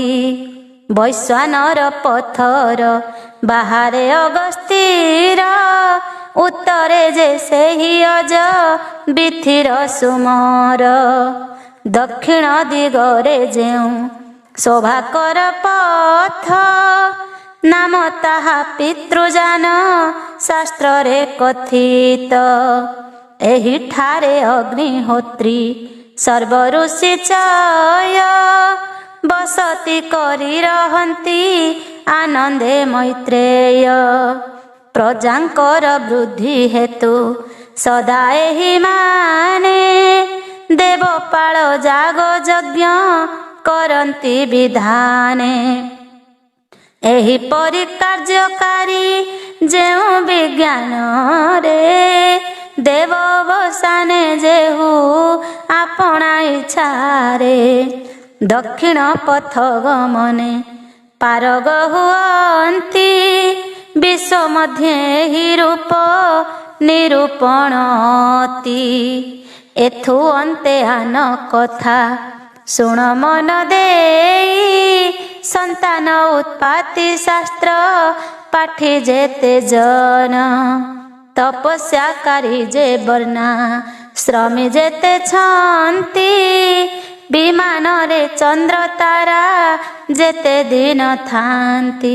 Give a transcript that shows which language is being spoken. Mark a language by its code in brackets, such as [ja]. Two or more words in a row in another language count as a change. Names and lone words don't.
[or] ବୈଶ୍ୱାନର ପଥର ବାହାରେ ଅଗସ୍ତିର, ଉତ୍ତରେ ଯେ ସେହି ଅଜ ବିଥିର ସୁମର। ଦକ୍ଷିଣ ଦିଗରେ ଯେଉଁ ଶୋଭାକର ପଥ, ନାମ ତାହା ପିତୃଜାନ ଶାସ୍ତ୍ରରେ କଥିତ। ଏହିଠାରେ ଅଗ୍ନିହୋତ୍ରୀ ସର୍ବ ଋଷି ଚୟ ବସତି କରି ରହନ୍ତି ଆନନ୍ଦେ ମୈତ୍ରେୟ। ପ୍ରଜାଙ୍କର ବୃଦ୍ଧି ହେତୁ ସଦା ଏହି ମାନେ ଦେବପାଳ ଯାଗ ଯଜ୍ଞ କରନ୍ତି ବିଧାନେ। ଏହିପରି କାର୍ଯ୍ୟକାରୀ ଯେଉଁ ବିଜ୍ଞାନ ରେ ଦେବ ବସାନେ ଯେହୁ ଆପଣା ଇଚ୍ଛାରେ। ଦକ୍ଷିଣ ପଥ ଗମନେ ପାରଗ ହୁଅନ୍ତି ବିଶ୍ୱ ମଧ୍ୟେ ହି ରୂପ ନିରୂପଣତି। ଏଥୁ ଅନ୍ତେ ଆନ କଥା ଶୁଣ ମନ ଦେଇ ସନ୍ତାନ ଉତ୍ପତ୍ତି ଶାସ୍ତ୍ର ପାଠୀ ଯେତେ ଜନ। ତପସ୍ୟାକାରୀ ଯେ ବର୍ଣ୍ଣା ଶ୍ରମୀ ଯେତେ ଛନ୍ତି ବିମାନ ରେ ଚନ୍ଦ୍ର ତାରା ଯେତେ ଦିନ ଥାନ୍ତି।